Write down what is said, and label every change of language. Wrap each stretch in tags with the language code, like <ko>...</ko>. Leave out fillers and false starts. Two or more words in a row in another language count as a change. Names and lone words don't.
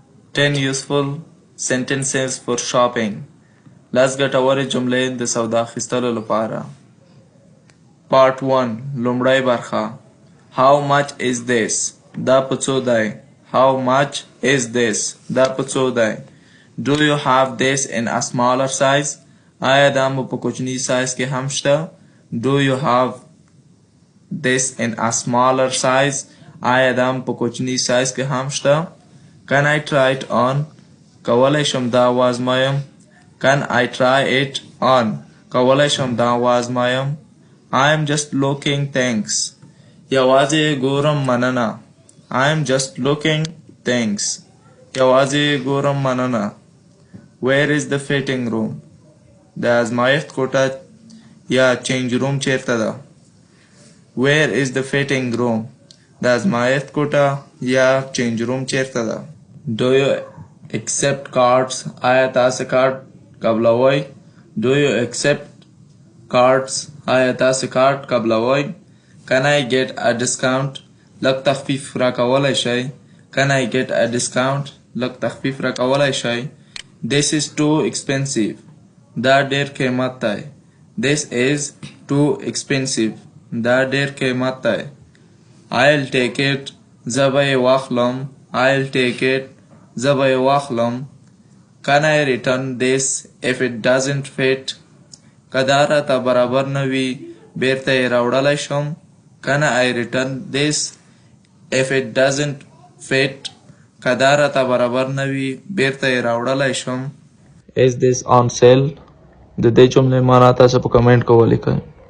<en>10 useful sentences for shopping. Let's get our</en> <ps>جملې د سودا اخیستلو لپاره.</ps> <en>Part 1</en> <ps>لومړی برخه.</ps> <en>How much is this?</en> <ps>دا په څو دی؟</ps> <en>How much is this?</en> <ps>دا په څو دی؟</ps> <en>Do you have this in a smaller size?</en> <ps>آیا دا مو په کوچني سایز کې هم شته؟</ps> <en>Do you have this in a smaller size?</en> <ps>آیا دا مو په کوچني سایز کې هم شته؟</ps> <en>Can I try it on?</en> <ps>کولای شم دا وازمایم.</ps> <en>Can I try it on?</en> <ps>کولای شم دا وازمایم.</ps> <en>I am just looking, thanks.</en> <ps>یوازې ګورم مننه.</ps> <en>I am just looking, thanks.</en> <ps>یوازې ګورم مننه.</ps> <en>Where is the fitting room?</en> <ps>د ازمایښت کوټه یا</ps> <en>change room</en> <ps>چیرته ده؟</ps> <en>Where is the fitting room?</en> <ps>د ازمایښت کوټه یا</ps> <en>change room</en> <ps>چیرته ده؟</ps> <en>Do you accept cards?</en> <ps>آیا تاسو کارت قبلوئ؟</ps> <en>Do you accept cards?</en> <ps>آیا تاسو کارت قبلوئ؟</ps> <en>Can I get a discount?</en> <ps>لږ تخفیف راکولی شئ؟</ps> <en>Can I get a discount?</en> <ps>لږ تخفیف راکولی شئ؟</ps> <en>This is too expensive.</en> <ps>دا ډیر قیمت دی.</ps> <en>This is too expensive.</en> <ps>دا ډیر قیمت دی.</ps> <en>I'll take it.</en> <ps>زه به یې واخلم.</ps> <en>I'll take it.</en> <ps>زه به یې واخلم.</ps> <en>Can I return this if it doesn't fit?</en> <ps>که دا راته برابر نه وي بیرته یې راوړلی شم.</ps> <en>Can I return this if it doesn't fit?</en> <ps>که دا راته برابر نه وي بیرته یې راوړلی شم.</ps> <en>Is this on sale?</en> <ps>د دې جملې معنا تاسو په کمنټ کې ولیکئ.</ps>